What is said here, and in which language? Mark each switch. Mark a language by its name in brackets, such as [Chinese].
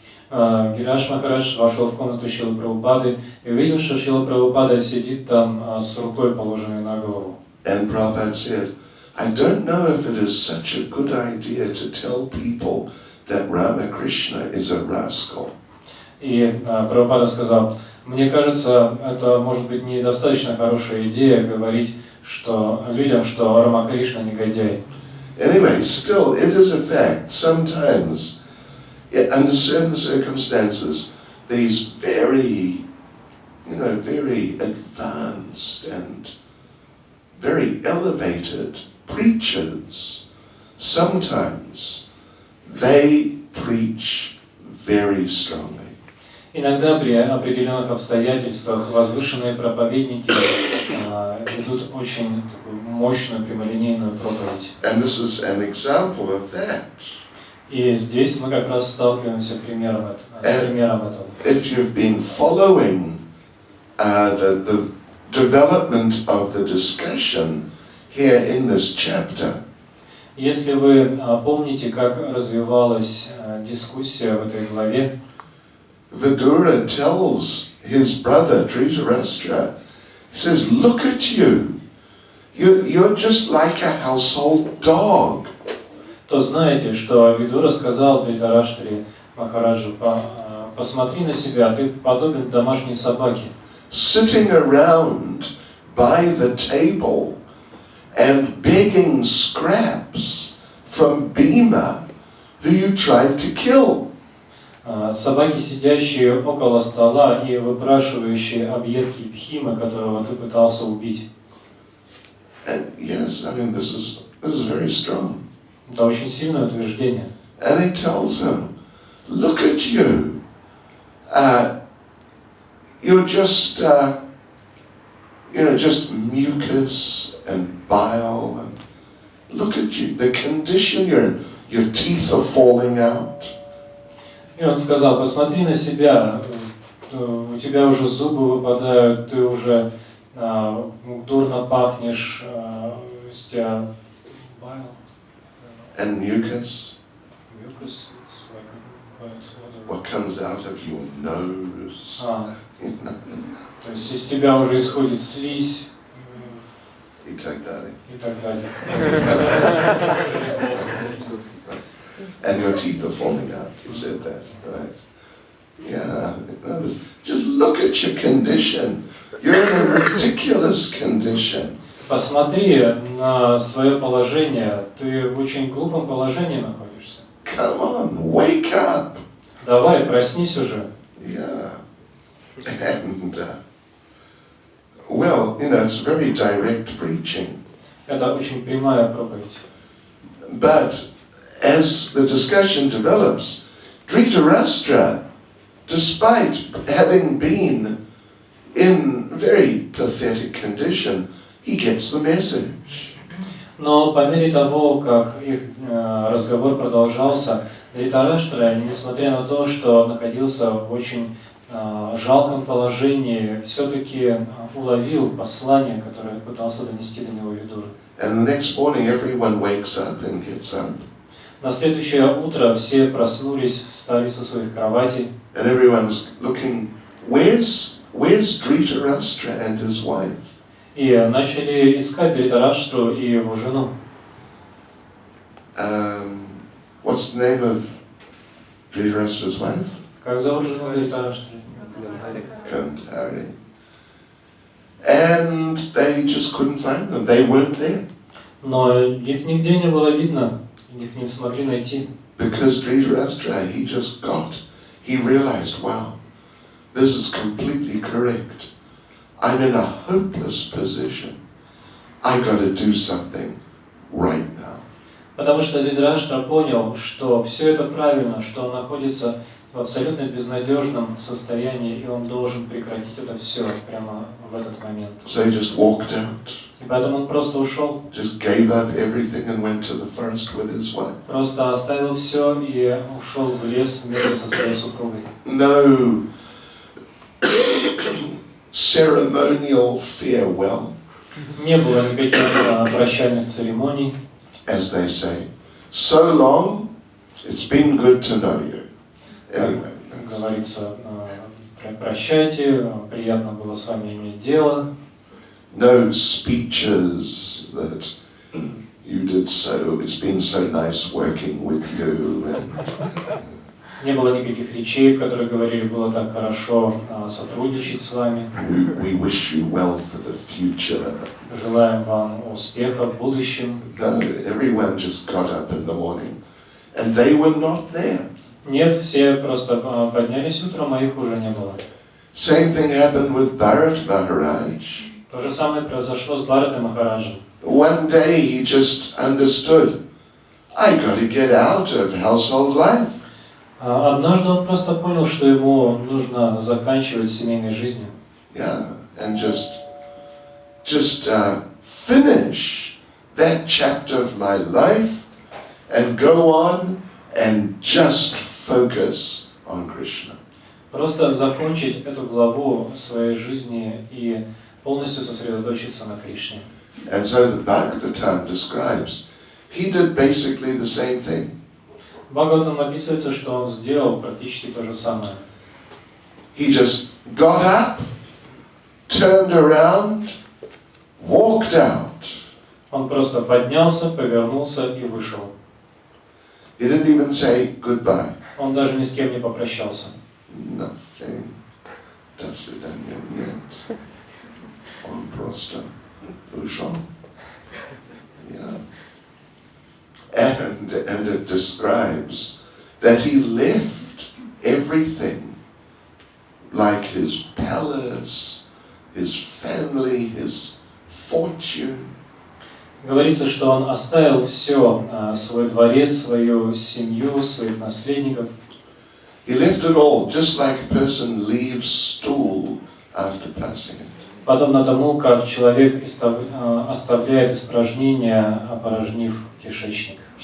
[Russian] Гираш Махарадж вошел в комнату Шрилы Прабхупады и увидел, что Шрила Прабхупада сидит там с рукой, положенной на голову. [English] And Prabhupada said, I don't know if it is such a good idea to tell people that Ramakrishna is a rascal. [Russian] И Прабхупада сказал, мне кажется, это может быть недостаточно хорошая идея говорить людям, что Рамакришна негодяй. [English] Anyway, still, it is a fact. Sometimes, under certain circumstances, these very advanced and very elevated preachers, sometimes they preach very strongly. [Russian] Иногда при определенных обстоятельствах возвышенные проповедники ведут очень такую мощную прямолинейную проповедь. [English] And this is an example of that. [Russian] И здесь мы как раз сталкиваемся с примером этого. [English] If you've been following the development of the discussion here in this chapter, [Russian] Если вы помните, как развивалась дискуссия в этой главе, [English] Vidura tells his brother Dhritarashtra, he says, look at you. You're just like a household dog. [Russian] то знаете, что Видура сказал Дритараштре Махараджу, посмотри на себя, ты подобен домашней собаке. [English] Sitting around by the table and begging scraps from Bhima, who you tried to kill. [Russian] Собаки, сидящие около стола и выпрашивающие объедки Бхимы, которого ты пытался убить. [English] And yes, I mean this is very strong. [Russian] Это очень сильное утверждение. [English] And he tells him, look at you. You're just, just mucus and bile. And look at you, the condition you're in. Your teeth are falling out. [Russian] И он сказал, посмотри на себя, у тебя уже зубы выпадают, ты уже дурно пахнешь, с тебя [English] And mucus, mucus, it's like what comes out of your nose. [Russian] То есть из тебя уже исходит слизь И так далее. и так далее. [English] And your teeth are falling out. You said that, right? Yeah. Just look at your condition. You're in a ridiculous condition. [Russian] Посмотри на свое положение, ты в очень глупом положении находишься. [English] Come on, wake up. [Russian] Давай, проснись уже. [English] Yeah. And, well, it's very direct preaching. [Russian] Это очень прямая проповедь. [English] But as the discussion develops, Dhritarashtra, despite having been in very pathetic condition, he gets the message. [Russian] Но по мере того, как их разговор продолжался, Дритараштра, несмотря на то, что находился в очень жалком положении, все-таки уловил послание, которое пытался донести до него Видура. [English] And the next morning everyone wakes up and gets up. [Russian] На следующее утро все проснулись, встали со своих кроватей. [English] And everyone's looking, where's Dhritarashtra and his wife? [Russian] И начали искать Дритараштру и его жену. [English] What's the name of Dhritarashtra's wife? [Russian] Как зовут жену Дритараштры? [English] Gandhari. And they just couldn't find them. They weren't there. [Russian] Но их нигде не было видно, их не смогли найти. [English] Because Dhritarashtra, he realized, wow, this is completely correct. I'm in a hopeless position. I got to do something right now. [Russian] Потому что Дритараштра понял, что все это правильно, что он находится в абсолютно безнадежном состоянии, и он должен прекратить это все прямо в этот момент. [English] So he just walked out. [Russian] И поэтому он просто ушел. [English] Just gave up everything and went to the forest with his wife. [Russian] Просто оставил все и ушел в лес вместе со своей супругой. [English] No ceremonial farewell, [Russian] Не было никаких прощальных церемоний. [English] as they say. So long, it's been good to know you. Anyway. [Russian] говорится, прощайте, приятно было с вами иметь дело. [English] No speeches that you did so, it's been so nice working with you. [Russian] Не было никаких речей, в которых говорили, было так хорошо сотрудничать с вами. [English] We wish you well for the future. [Russian] Желаем вам успеха в будущем. [English] No, everyone just got up in the morning and they were not there. [Russian] Нет, все просто поднялись утром, а их уже не было. [English] Same thing happened with Bharat Maharaj. [Russian] То же самое произошло с Бхаратой Махараджем. [English] One day he just understood, I got to get out of household life. [Russian] Однажды он просто понял, что ему нужно заканчивать семейной жизнью. [English] Yeah, and just finish that chapter of my life and go on and just focus on Krishna. [Russian] Просто закончить эту главу своей жизни и полностью сосредоточиться на Кришне. [English] And so the Bhagavatam describes, he did basically the same thing. [Russian] В Бхагаватам описывается, что он сделал практически то же самое. [English] He just got up, turned around, walked out. [Russian] Он просто поднялся, повернулся и вышел. [English] He didn't even say goodbye. [Russian] Он даже ни с кем не попрощался. [English] Nothing. [Russian] До свидания, нет. Он просто ушел. Yeah. [English] And it describes that he left everything, like his palace, his family, his fortune. [Russian] Говорится, что он оставил все, свой дворец, свою семью, своих наследников. [English] He left it all, just like a person leaves stool after passing it. [Russian] Подобно тому, как человек оставляет испражнения, опорожнив кишечник.